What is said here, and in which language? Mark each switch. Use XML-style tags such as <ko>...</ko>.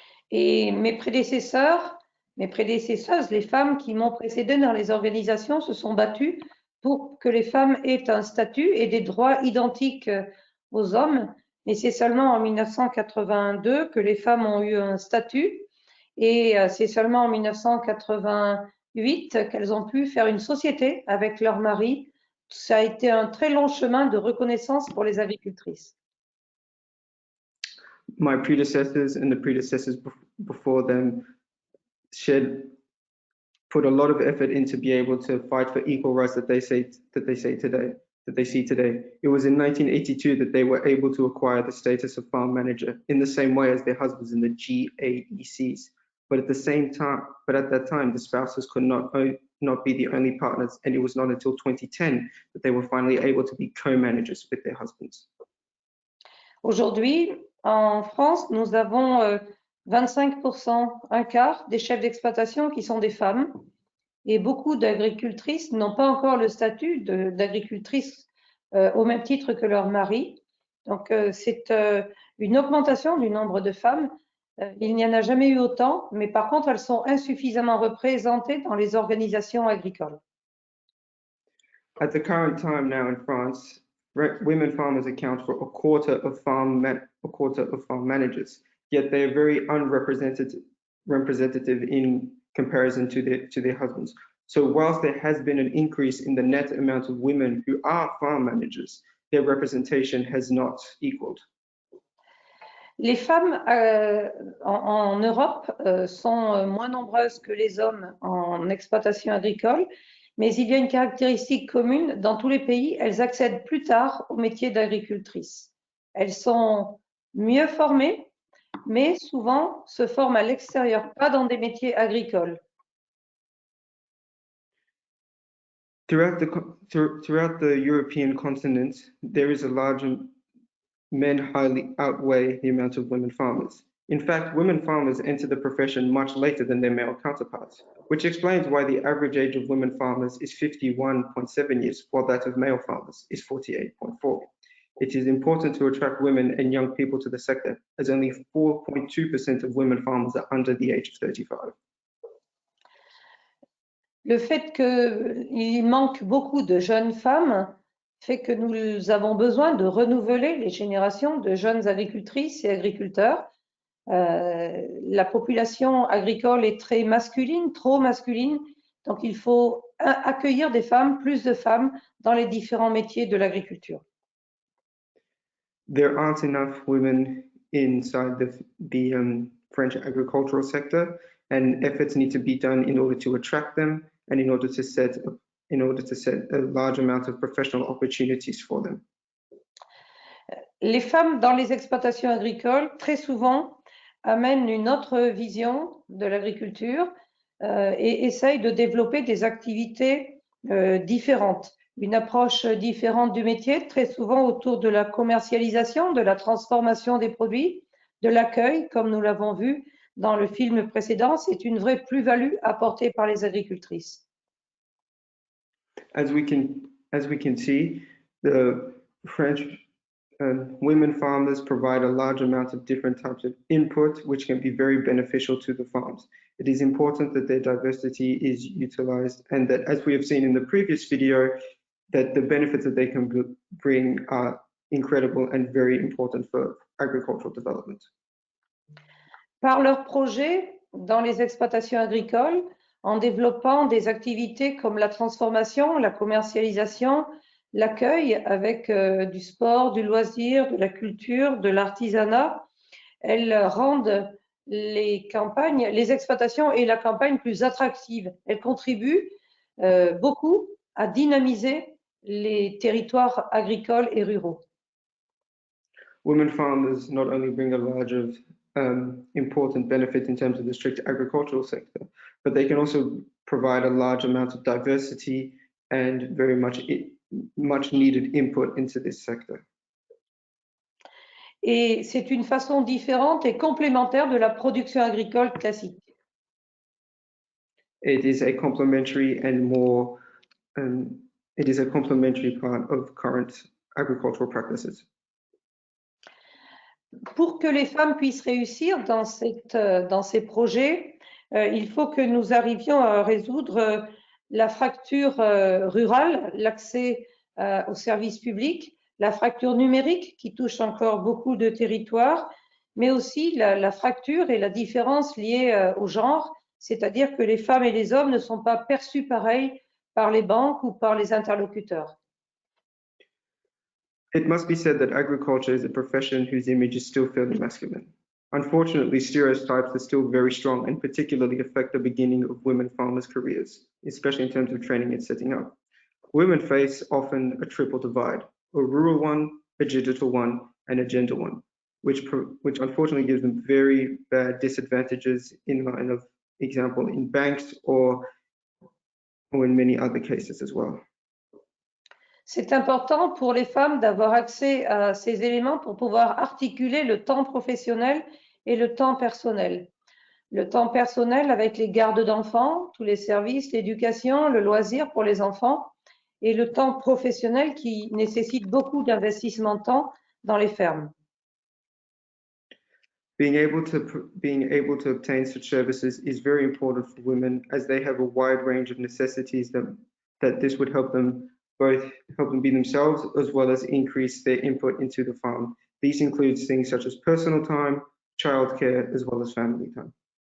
<fr>Et mes prédécesseuses, les femmes qui m'ont précédé dans les organisations se sont battues pour que les femmes aient un statut et des droits identiques aux hommes. Mais c'est seulement en 1982 que les femmes ont eu un statut et c'est seulement en 1988 qu'elles ont pu faire une société avec leur mari. Ça a été un très long chemin de reconnaissance pour les agricultrices.</fr> <en>My predecessors and the predecessors before them put a lot of effort in to be able to fight for equal rights that they see today. It was in 1982 that they were able to acquire the status of farm manager in the same way as their husbands in the GAECs. But at that time, the spouses could not be the only partners, and it was not until 2010 that they were finally able to be co-managers with their husbands.</en> <fr>Aujourd'hui, en France, nous avons 25%, un quart des chefs d'exploitation qui sont des femmes. Et beaucoup d'agricultrices n'ont pas encore le statut d'agricultrice au même titre que leur mari. Donc, c'est une augmentation du nombre de femmes. Il n'y en a jamais eu autant, mais par contre, elles sont insuffisamment représentées dans les organisations agricoles.</fr> <en>At the current time now in France, women farmers account for a quarter of farm managers, yet they are very unrepresentative in comparison to their husbands. So whilst there has been an increase in the net amount of women who are farm managers, their representation has not equaled.</en> <fr>Les femmes en Europe sont moins nombreuses que les hommes en exploitation agricole, mais il y a une caractéristique commune. Dans tous les pays, elles accèdent plus tard au métier d'agricultrice. Elles sont mieux formées, mais souvent se forment à l'extérieur, pas dans des métiers agricoles.</fr> <en>Throughout the European continent, there is a large men highly outweigh the amount of women farmers. In fact, women farmers enter the profession much later than their male counterparts, which explains why the average age of women farmers is 51.7 years, while that of male farmers is 48.4. It is important to attract women and young people to the sector, as only 4.2% of women farmers are under the age of 35.</en> <fr>Le fait qu'il manque beaucoup de jeunes femmes fait que nous avons besoin de renouveler les générations de jeunes agricultrices et agriculteurs. La population agricole est très masculine, trop masculine, donc il faut accueillir des femmes, plus de femmes dans les différents métiers de l'agriculture.</fr> <en>There aren't enough women inside the French agricultural sector, and efforts need to be done in order to attract them and in order to set a large amount of professional opportunities for them.</en> <fr>Les femmes dans les exploitations agricoles, très souvent, amènent une autre vision de l'agriculture et essayent de développer des activités différentes, une approche différente du métier, très souvent autour de la commercialisation, de la transformation des produits, de l'accueil, comme nous l'avons vu dans le film précédent. C'est une vraie plus-value apportée par les agricultrices.</fr> <en>As we can see, the French women farmers provide a large amount of different types of input, which can be very beneficial to the farms. It is important that their diversity is utilized, and that, as we have seen in the previous video, that the benefits that they can bring are incredible and very important for agricultural development.</en> <fr>Par leurs projets dans les exploitations agricoles, en développant des activités comme la transformation, la commercialisation, l'accueil avec du sport, du loisir, de la culture, de l'artisanat, elles rendent les campagnes, les exploitations et la campagne plus attractives. Elles contribuent beaucoup à dynamiser les territoires agricoles et ruraux.</fr> <en>Women farmers not only bring a large of important benefit in terms of the strict agricultural sector, but they can also provide a large amount of diversity and very much needed input into this sector.</en> <fr>Et c'est une façon différente et complémentaire de la production agricole classique.</fr> <en>It is a complementary and more, it is a complementary part of current agricultural practices.</en> <fr>Pour que les femmes puissent réussir dans ces projets, il faut que nous arrivions à résoudre la fracture rurale, l'accès aux services publics, la fracture numérique qui touche encore beaucoup de territoires, mais aussi la fracture et la différence liée au genre, c'est-à-dire que les femmes et les hommes ne sont pas perçus pareil par les banques ou par les interlocuteurs.</fr> <en>It must be said that agriculture is a profession whose image is still fairly masculine. Unfortunately, stereotypes are still very strong and particularly affect the beginning of women farmers' careers, especially in terms of training and setting up. Women face often a triple divide, a rural one, a digital one, and a gender one, which unfortunately gives them very bad disadvantages in line of example in banks or in many other cases as well.</en> <fr>C'est important pour les femmes d'avoir accès à ces éléments pour pouvoir articuler le temps professionnel et le temps personnel. Le temps personnel avec les gardes d'enfants, tous les services, l'éducation, le loisir pour les enfants, et le temps professionnel qui nécessite beaucoup d'investissement de temps dans les fermes.</fr> <en>Being able to obtain such services is very important for women, as they have a wide range of necessities that this would help them be themselves, as well as increase their input into the farm. These include things such as personal time, childcare, as well as family time.</en>